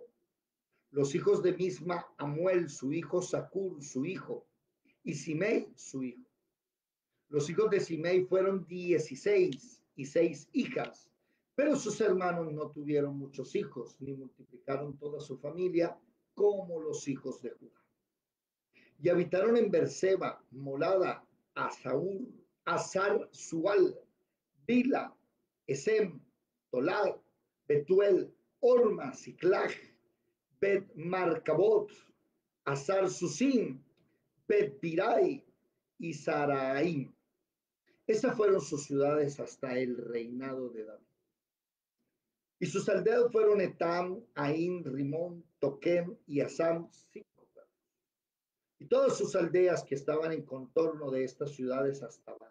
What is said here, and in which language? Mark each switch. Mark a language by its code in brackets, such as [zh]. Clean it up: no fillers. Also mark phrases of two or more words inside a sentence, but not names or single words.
[es] Los hijos de Misma, Amuel su hijo, Sacur su hijo, y Simei su hijo. Los hijos de Simei fueron 16 y 6 hijas, pero sus hermanos no tuvieron muchos hijos, ni multiplicaron toda su familia como los hijos de Judá. Y habitaron en Berseba, Molada, Asaur, Azar, Sual, Bila, Esem, Tolad, Betuel, Orma, Siclag, Bet Marcabot, Azar Susim, Bet Birai y Saraim. Esas fueron sus ciudades hasta el reinado de David. Y sus aldeas fueron Etam, Ain, Rimón, Toquem y Asam, 5 pueblos. Y todas sus aldeas que estaban en contorno de estas ciudades hasta abajo.